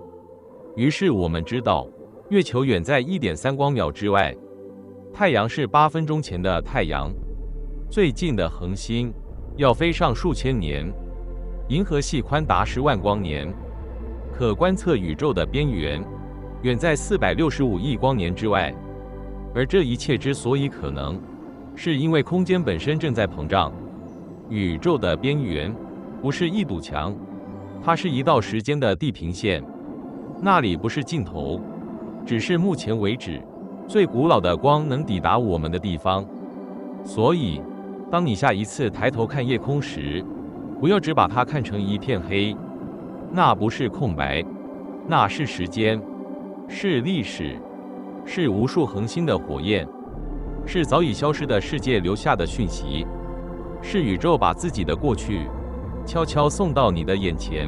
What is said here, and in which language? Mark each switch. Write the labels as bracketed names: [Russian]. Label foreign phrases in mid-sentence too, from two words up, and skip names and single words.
[Chinese] 於是我們知道，月球遠在1.3光秒之外，太陽是8分鐘前的太陽，最近的恆星要飛上數千年，銀河系寬達10萬光年，可觀測宇宙的邊緣遠在465億光年之外。而這一切之所以可能，是因為空間本身正在膨脹。宇宙的邊緣不是一堵牆，它是一道時間的地平線，那裡不是盡頭，只是目前為止最古老的光能抵達我們的地方。所以，當你下一次抬頭看夜空時，不要只把它看成一片黑，那不是空白，那是時間，是歷史，是無數恆星的火焰，是早已消失的世界留下的訊息，是宇宙把自己的過去悄悄送到你的眼前。